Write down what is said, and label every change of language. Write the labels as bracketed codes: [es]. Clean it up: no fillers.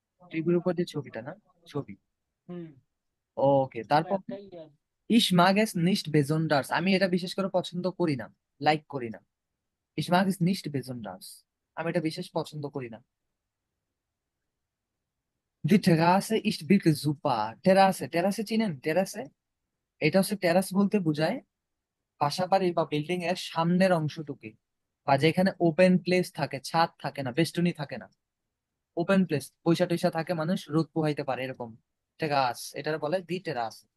[bn] টিভির উপর যে ছবিটা না, ছবি। হুম, ওকে, তারপর একটাই ইয়ে। [de] Ich mag es nicht besonders, [bn] আমি এটা বিশেষ করে পছন্দ করি না, লাইক করি না। [de] Ich mag es nicht besonders, [bn] আমি এটা বিশেষ পছন্দ করি না। [de] Die Terrasse ist wirklich super, [bn] টেরাসে, টেরাসে চিনেন? টেরাসে, এটা হচ্ছে টেরাস বলতে বোঝায় বাসা বাড়ি বা বিল্ডিং এর সামনের অংশটুকু, বা যেখানে ওপেন প্লেস থাকে, ছাদ থাকে না, বেষ্টনী থাকে না, ওপেন প্লেস, পয়সা টয়সা থাকে, মানুষ রোদ পোহাইতে পারে, এরকম টেরাস, এটা বলে দি টেরাস।